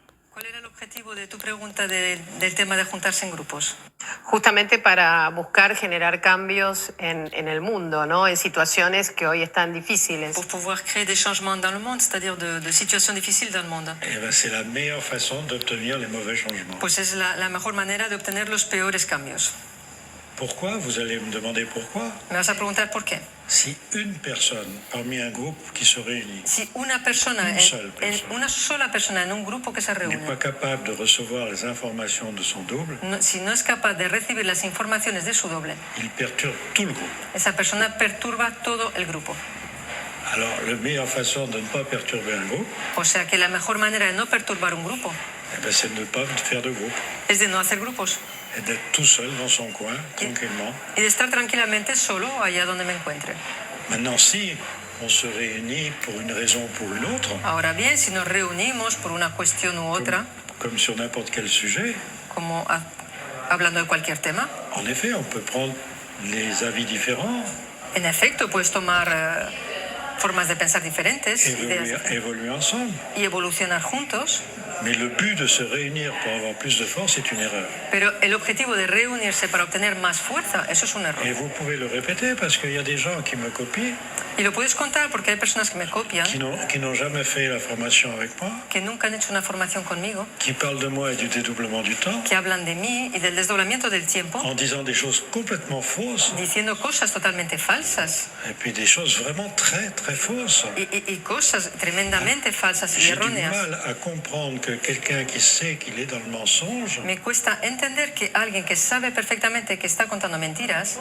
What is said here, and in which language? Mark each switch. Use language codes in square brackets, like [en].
[es] ¿Cuál era el objetivo de tu pregunta del tema de juntarse en grupos? Justamente para buscar generar cambios en el mundo, ¿no? En situaciones que hoy están difíciles. [fr] Pour pouvoir créer des changements dans le monde, c'est-à-dire de situations difficiles dans le monde. C'est la meilleure façon d'obtenir les mauvais changements. [es] Pues es la mejor manera de obtener los peores cambios. [fr] Pourquoi? Vous allez me demander pourquoi. [es] Me vas a preguntar por qué. [fr] Si une personne parmi un groupe qui se réunit, [es] Si una sola persona en un grupo que se reúne, [fr] n'est pas capable de recevoir les informations de son double, [es] si no es capaz de recibir las informaciones de su doble, [fr] il perturbe tout le groupe. [es] esa persona perturba todo el grupo. [fr] Alors, la meilleure façon de ne pas perturber un groupe, [es] O sea que la mejor manera de no perturbar un grupo [fr] c'est de ne pas faire de groupe [es] es de no hacer grupos [fr] et d'être tout seul dans son coin, tranquillement. [es] y de estar tranquilamente solo allá donde me encuentre. [fr] Maintenant, si on se réunit pour une raison ou pour une autre, [es] Ahora bien, si nos reunimos por una cuestión u otra, [fr] comme sur n'importe quel sujet, [es] como hablando de cualquier tema, [fr] en effet, on peut prendre les avis différents, [es] en efecto puedes tomar formas de pensar diferentes, [fr] évoluer ensemble. [es] y evolucionar juntos, [fr] Mais le but de se réunir pour avoir plus de force est une erreur. [es] pero el objetivo de reunirse para obtener más fuerza, eso es un error. [fr] Et vous pouvez le répéter parce qu'il y a des gens qui me copient, [es] Y lo puedes contar porque hay personas que me copian, [fr] qui n'ont jamais fait la formation avec moi, [es] que nunca han hecho una formación conmigo, [fr] qui parlent de moi et du dédoublement du temps, [es] que hablan de mí y del desdoblamiento del tiempo, [fr] en disant des choses complètement fausses, [es] diciendo cosas totalmente falsas [fr] et puis des choses vraiment très très fausses. [es] y cosas tremendamente falsas y [fr] J'ai du [es] erróneas. [fr] mal à comprendre que quelqu'un qui sait qu'il est dans le mensonge [es] Me cuesta entender que alguien que sabe perfectamente que está contando mentiras